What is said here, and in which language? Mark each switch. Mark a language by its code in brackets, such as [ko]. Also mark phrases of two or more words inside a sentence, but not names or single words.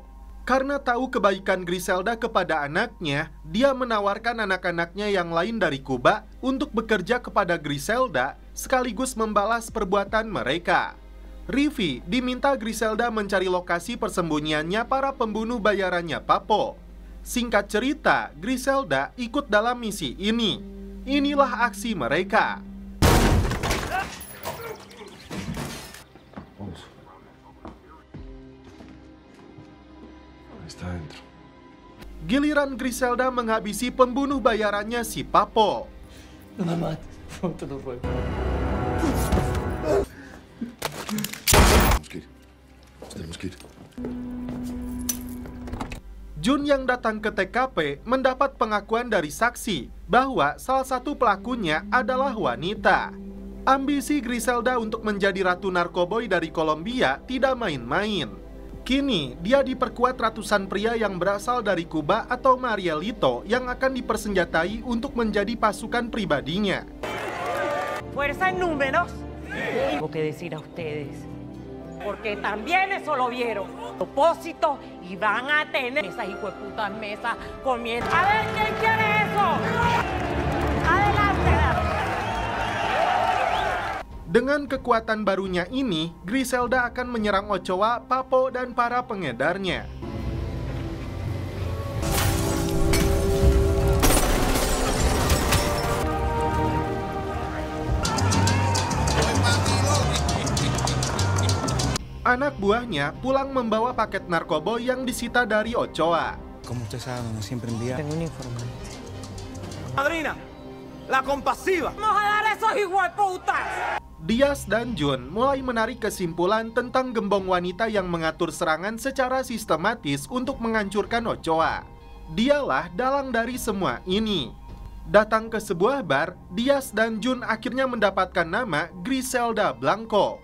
[id] Karena tahu kebaikan Griselda kepada anaknya, dia menawarkan anak-anaknya yang lain dari Kuba untuk bekerja kepada Griselda sekaligus membalas perbuatan mereka. Rivi diminta Griselda mencari lokasi persembunyiannya para pembunuh bayarannya Papo. Singkat cerita, Griselda ikut dalam misi ini. Inilah aksi mereka. [es] Está adentro. [id] Giliran Griselda menghabisi pembunuh bayarannya si Papo. [es] No me mates, te lo ruego. Tenemos que ir. [id] Jun yang datang ke TKP mendapat pengakuan dari saksi bahwa salah satu pelakunya adalah wanita. Ambisi Griselda untuk menjadi ratu narkoboy dari Kolombia tidak main-main. Kini, dia diperkuat ratusan pria yang berasal dari Kuba atau Marielito yang akan dipersenjatai untuk menjadi pasukan pribadinya. [es] Fuerza en números. Tengo que decir a ustedes, porque también eso lo vieron. Propósito y van a tener esas hijueputas mesas comiendo. A ver, ¿quién quiere eso? Adelante. [id] Dengan kekuatan barunya ini, Griselda akan menyerang Ochoa, Papo, dan para pengedarnya. Anak buahnya pulang membawa paket narkoboy yang disita dari Ochoa. [es] ¿Cómo usted sabe dónde siempre envía? Tengo un informante. Madrina, la compasiva. ¡Vamos a dar a esos hijueputas! [id] Diaz dan Jun mulai menarik kesimpulan tentang gembong wanita yang mengatur serangan secara sistematis untuk menghancurkan Ochoa. Dialah dalang dari semua ini. Datang ke sebuah bar, Diaz dan Jun akhirnya mendapatkan nama Griselda Blanco.